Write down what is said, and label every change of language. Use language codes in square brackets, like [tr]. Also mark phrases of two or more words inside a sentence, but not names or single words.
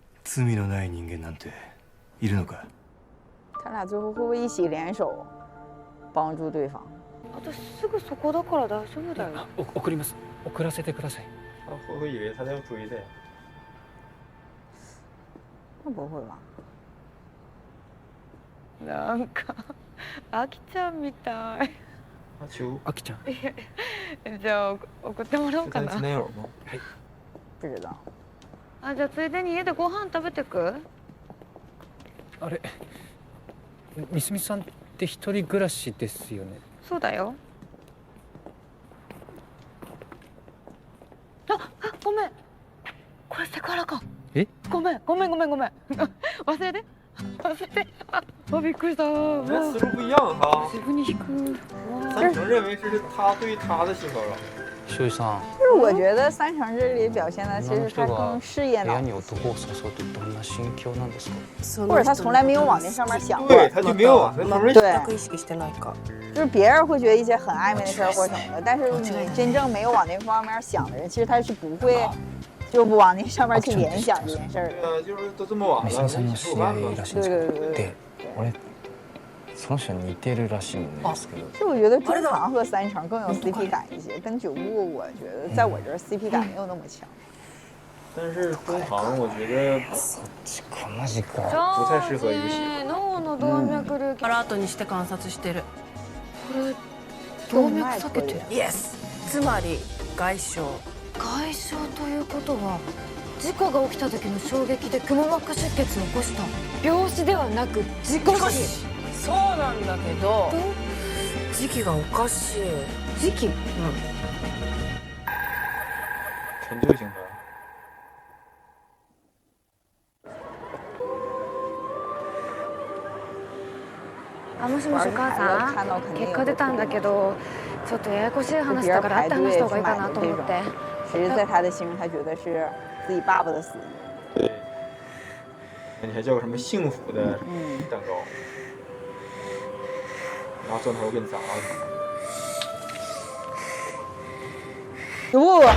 [ja] 罪のない人間なんているのか？ [zh] 他俩最后会不会一起联手帮助对方？ [ja] 私すぐそこだから大丈夫だよ。送ります。送らせてください。 [zh] 他会不会以为他在追他呀？那不会吧？ [ja] なんかあきちゃんみたい。 [zh] 阿秋， [ja] あきちゃん。じゃあ送ってもらおうかな。 [zh] 前男友吗？ [ja] はい。 [zh] 不知道。 [ja] あ、じゃあついでに家でご飯食べてく？あれ、みすみさんって一人暮らしですよね。そうだよ。ごめん。これセクハラか。え？ごめん。忘れて。びっくりした。 [zh] 人思路不一样哈。 [ja] 自分に引く。 [zh] 三成认为这是他对他的性骚扰。 [ja] 栞さん。 [zh] 就是我觉得三成这里表现的其实他更事业脑， [ja] 部屋に男を誘うとどんな心境なんですか？ [zh] 或者他从来没有往那上面想过。对，他就没有往那上面想。就是别人会觉得一些很暧昧的事儿或什么的，但是你真正没有往那方面想的人，其实他是不会就不往那上面去联想这件事儿的。就是都这么晚了， [ja] みすみさんの知り合いらしいんですけど。で、俺その人似てるらしいんですけど。 [zh] 就我觉得中堂和三成更有 CP 感一些，跟九部我觉得在我这儿 CP 感没有那么强。但是中堂我觉得 [ja] マジか。 [zh] 不太适合一个媳妇。 [ja] 脳の動脈瘤アラートにして観察してる。これ動脈避けてる。イエス。つまり外傷。外傷ということは事故が起きた時の衝撃でくも膜出血を起こした病死ではなく事故死。そうなんだけど時期がおかしい。時期？ [zh] 陈旧型的。 [ja] もしもしお母さん、結果出たんだけどちょっとややこしい話だから会って話した方がいいかなと思って。 [zh] 其实在他的心中，他觉得是自己爸爸的死因。对，你还叫个什么幸福的蛋糕，然后砖头给你砸了。不。